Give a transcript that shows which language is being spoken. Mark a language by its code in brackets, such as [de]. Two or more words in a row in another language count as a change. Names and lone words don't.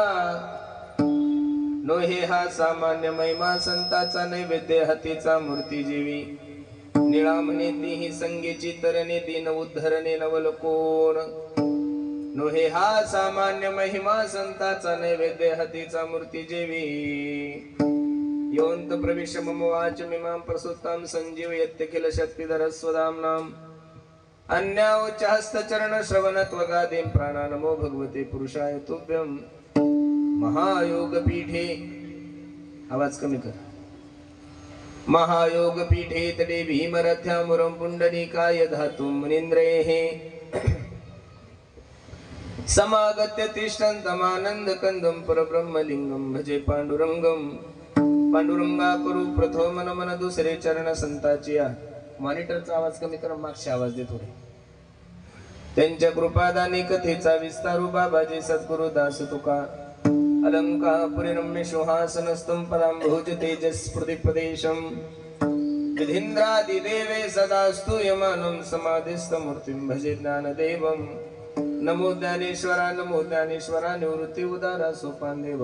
[mr] नोहे हा सामान्य महिमा, संताचा नैवेद्य हातीचा मूर्ती जेवी. निळा म्हणे तीही संगेची तरणे, दिन उद्धरणे नवल कोण. नोहे हा सामान्य महिमा, संताचा नैवेद्य हातीचा मूर्ती जेवी. [sa] योऽन्त प्रविश मम वाचमिमां प्रसुप्तां संजीवयत्य किल शक्तिधर स्वधाम्नाम्. अन्याउच्चहस्तचरण श्रवणत्वगादीं प्राणानमो भगवते पुरुषाय तुभ्यं. महायोग पीठे, [mr] आवाज कमी कर. [sa] महायोग पीठे तडे भीमरथ्यामुरं पुंडरीकाय धातुं मुनीन्द्रेः. समागत्य तिष्ठन्तमानन्द कंदं परब्रह्मलिंगं भजे पांडुरंगम. [mr] पांडुरंगा करू प्रथम नमन, दुसरे चरण संताची. मॉनिटरचा आवाज कमी कर, मागचे आवाज दे थोडे. त्यांच्या कृपादानी कथेचा विस्तारू बाबाजी सद्गुरु दास तुका. [sa] अलंकापुरी रम्य शोहासनस्थं पदांभोज तेजस्फृति प्रदेशं. विधीन्द्रादि देवे सदा स्तूयमानं समाधिस्थ मूर्तिं भजे ज्ञानदेवम्. [mr] नमो ज्ञानेश्वरा, नमो ज्ञानेश्वरा, निवृत्ती उदारा सोपान देवा.